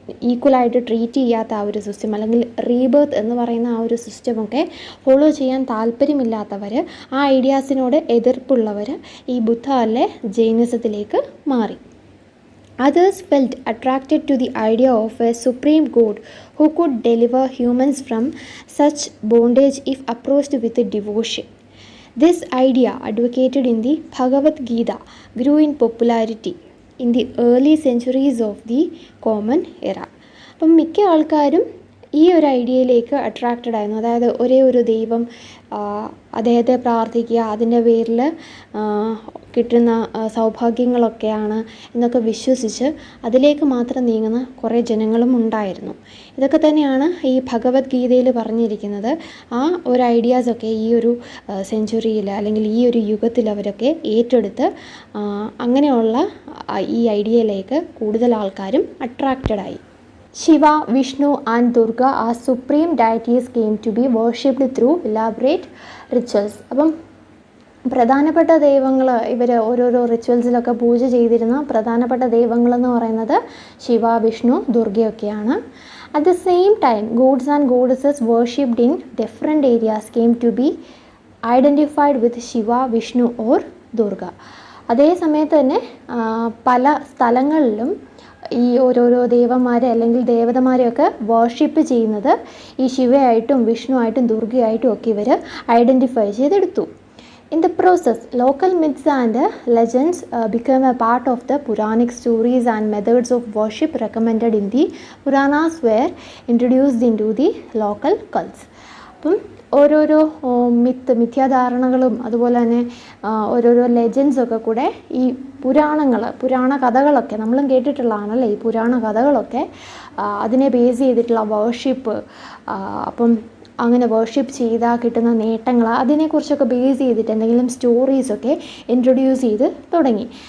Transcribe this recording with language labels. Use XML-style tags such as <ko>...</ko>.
<ml>ഈക്വലായിട്ട് treat ചെയ്യാത്ത ആ ഒരു സിസ്റ്റം, അല്ലെങ്കിൽ റീബേർത്ത് എന്ന് പറയുന്ന ആ ഒരു സിസ്റ്റമൊക്കെ ഫോളോ ചെയ്യാൻ താല്പര്യമില്ലാത്തവർ, ആ ഐഡിയാസിനോട് എതിർപ്പുള്ളവർ ഈ ബുദ്ധ അല്ലെ ജൈനിസത്തിലേക്ക് മാറി.</ml> <en>Others felt attracted to the idea of a supreme god who could deliver humans from such bondage if approached with devotion. This idea, advocated in the Bhagavad Gita, grew in popularity in the early centuries of the Common Era.</en> <ml>അപ്പം മിക്ക ആൾക്കാരും ഈ ഒരു ഐഡിയയിലേക്ക് attracted ആയിരുന്നു. അതായത് ഒരേ ഒരു ദൈവം, അദ്ദേഹത്തെ പ്രാർത്ഥിക്കുക, അതിൻ്റെ പേരിൽ കിട്ടുന്ന സൗഭാഗ്യങ്ങളൊക്കെയാണ് എന്നൊക്കെ വിശ്വസിച്ച് അതിലേക്ക് മാത്രം നീങ്ങുന്ന കുറേ ജനങ്ങളും ഉണ്ടായിരുന്നു. ഇതൊക്കെ തന്നെയാണ് ഈ ഭഗവത്ഗീതയിൽ പറഞ്ഞിരിക്കുന്നത്. ആ ഒരു ഐഡിയാസൊക്കെ ഈ ഒരു സെഞ്ച്വറിയിൽ അല്ലെങ്കിൽ ഈ ഒരു യുഗത്തിൽ അവരൊക്കെ ഏറ്റെടുത്ത് അങ്ങനെയുള്ള ഈ ഐഡിയയിലേക്ക് കൂടുതൽ ആൾക്കാരും അട്രാക്റ്റഡായി.</ml> <en>Shiva, Vishnu and Durga as supreme deities came to be worshipped through elaborate rituals.</en> <ml>അപ്പം പ്രധാനപ്പെട്ട ദൈവങ്ങൾ, ഇവർ ഓരോരോ റിച്വൽസിലൊക്കെ പൂജ ചെയ്തിരുന്ന പ്രധാനപ്പെട്ട ദൈവങ്ങളെന്ന് പറയുന്നത് Shiva, Vishnu, ദുർഗയൊക്കെയാണ്.</ml> <en>At the same time gods and goddesses worshipped in different areas came to be identified with Shiva, Vishnu or Durga.</en> <ml>അതേ സമയത്ത് തന്നെ പല സ്ഥലങ്ങളിലും ഈ ഓരോരോ ദേവന്മാരെ അല്ലെങ്കിൽ ദേവതമാരെയൊക്കെ വർഷിപ്പ് ചെയ്യുന്നത് ഈ ശിവയായിട്ടും വിഷ്ണു ആയിട്ടും ദുർഗയായിട്ടും ഒക്കെ ഇവർ ഐഡൻറ്റിഫൈ ചെയ്തെടുത്തു.</ml> <en>In the process, local myths and legends became a part of the Puranic stories, and methods of worship recommended in the Puranas were introduced into the local cults.</en> <ml>അപ്പം ഓരോരോ മിഥ്യാധാരണകളും അതുപോലെ തന്നെ ഓരോരോ ലെജൻസൊക്കെ കൂടെ ഈ പുരാണ കഥകളൊക്കെ നമ്മളും കേട്ടിട്ടുള്ളതാണല്ലേ, ഈ പുരാണ കഥകളൊക്കെ അതിനെ ബേസ് ചെയ്തിട്ടുള്ള വർഷിപ്പ്, അപ്പം അങ്ങനെ വർഷിപ്പ് ചെയ്താൽ കിട്ടുന്ന നേട്ടങ്ങൾ, അതിനെക്കുറിച്ചൊക്കെ ബേസ് ചെയ്തിട്ട് എന്തെങ്കിലും സ്റ്റോറീസൊക്കെ ഇൻട്രൊഡ്യൂസ് ചെയ്ത് തുടങ്ങി.</ml>